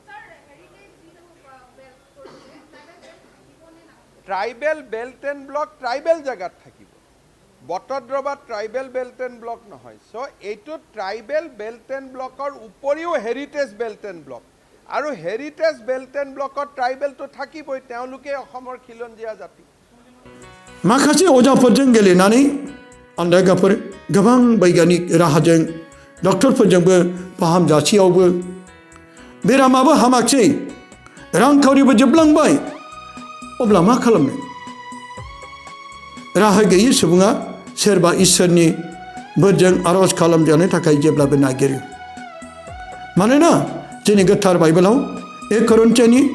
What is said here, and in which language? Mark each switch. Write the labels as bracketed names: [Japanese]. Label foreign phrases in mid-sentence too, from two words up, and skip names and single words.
[English] Tribal Belt and Block Tribal [Assamese] জাগাত থাকিব বটদ্ৰবা [English] Tribal Belt and Block [Assamese] নহয় সো এইটো [English] Tribal Belt and Blockৰ [Assamese] উপৰিও [English] Heritage Belt and Block [Assamese] আৰু [English] Heritage Belt and Blockত [Assamese] ট্ৰাইবেলটো থাকিবই তেওঁলোকে অসমৰ খিলঞ্জীয়া জাতি [Bodo] माखासे अजाफोरजों गेलेनानै आन्दायगाफोर गोबां बैज्ञानिक राहाजों डक्टरफोरजोंबो फाहामजासेयावबो बेरामाबो हामाखसै रांखावरिबो जोबलांबाय अब्ला मा खालामनो राहा गैयै सुबुङा सोरबा इसोरनि बोरजों आरज खालामजानो थाखाय जेब्लाबो नागिरो मानोना जोंनि गोथार बाइबेलाव 1 करिन्थियानि